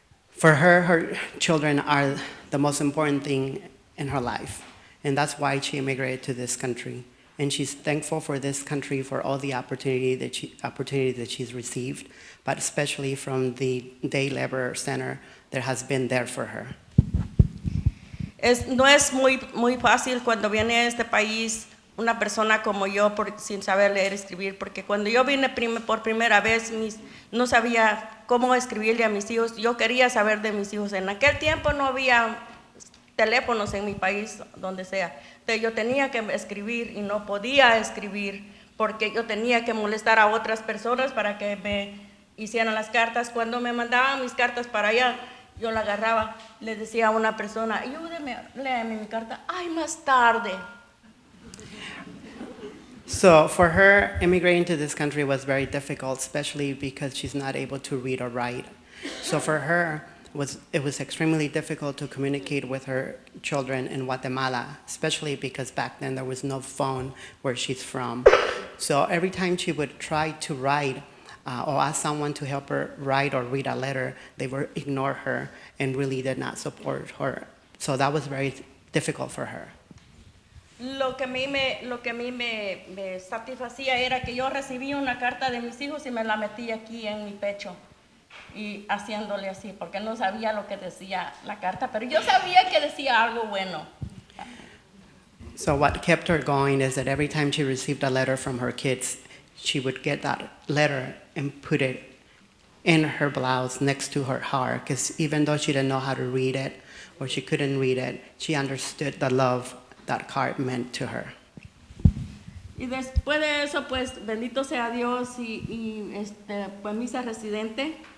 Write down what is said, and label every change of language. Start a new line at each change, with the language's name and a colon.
English: For her, her children are the most important thing in her life, and that's why she immigrated to this country. And she's thankful for this country for all the opportunity that she's received, but especially from the Day Labor Center that has been there for her.
Spanish: No es muy fácil cuando viene a este país una persona como yo sin saber leer y escribir, porque cuando yo vine por primera vez no sabía cómo escribirle a mis hijos. Yo quería saber de mis hijos. En aquel tiempo no había teléfonos en mi país, donde sea. Entonces yo tenía que escribir y no podía escribir porque yo tenía que molestar a otras personas para que me hicieran las cartas. Cuando me mandaban mis cartas para allá, yo la agarraba, le decía a una persona, ayúdeme, léeme mi carta. Ay, más tarde.
English: So for her, immigrating to this country was very difficult, especially because she's not able to read or write. So for her, it was extremely difficult to communicate with her children in Guatemala, especially because back then there was no phone where she's from. So every time she would try to write or ask someone to help her write or read a letter, they would ignore her and really did not support her. So that was very difficult for her.
Spanish: Lo que a mí me satisfacía era que yo recibía una carta de mis hijos y me la metía aquí en mi pecho y haciéndole así, porque no sabía lo que decía la carta, pero yo sabía que decía algo bueno.
English: So what kept her going is that every time she received a letter from her kids, she would get that letter and put it in her blouse next to her heart, because even though she didn't know how to read it or she couldn't read it, she understood the love that card meant to her.
Spanish: Y después de eso, pues, bendito sea Dios, pues me hice residente.